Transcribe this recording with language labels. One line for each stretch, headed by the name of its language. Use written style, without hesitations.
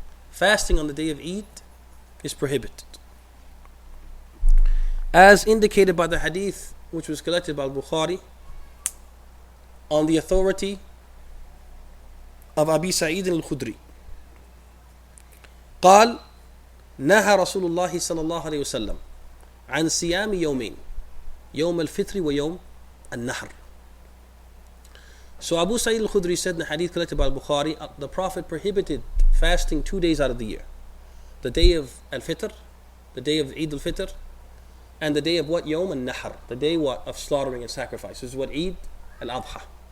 English: Fasting on the day of Eid is prohibited. As indicated by the hadith which was collected by al-Bukhari on the authority of Abi Sa'id al-Khudri.
Arabic: قال نهى رسول الله صلى الله عليه وسلم عن صيام يومين يوم الفطر ويوم النحر.
English: So Abu Sa'id al-Khudri said in the hadith collected by al-Bukhari, the Prophet prohibited fasting 2 days out of the year. The day of al-Fitr, the day of Eid al-Fitr, and the day of what? Yawm al-Nahr, the day what? Of slaughtering and sacrifice. This is what? Eid al-Adha.